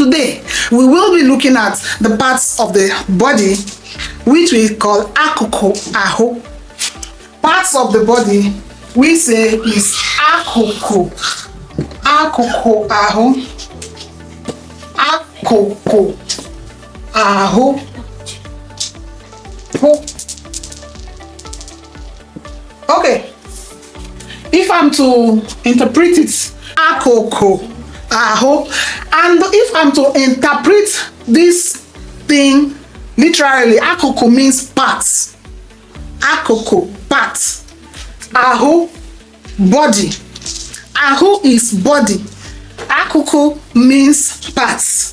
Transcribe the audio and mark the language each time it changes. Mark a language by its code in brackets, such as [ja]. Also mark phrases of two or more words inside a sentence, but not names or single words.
[en] today we will be looking at the parts of the body which we call [ig] akụkụ ahụ. [en] Parts of the body we say is [ig] akụkụ ahụ, akụkụ ahụ. [en] Okay, if I'm to interpret it, [ig] akụkụ ahụ, [en] and if I'm to interpret this thing literally, akụkụ means parts. Akụkụ, parts. Ahụ, body. Ahụ is body. Akụkụ means parts.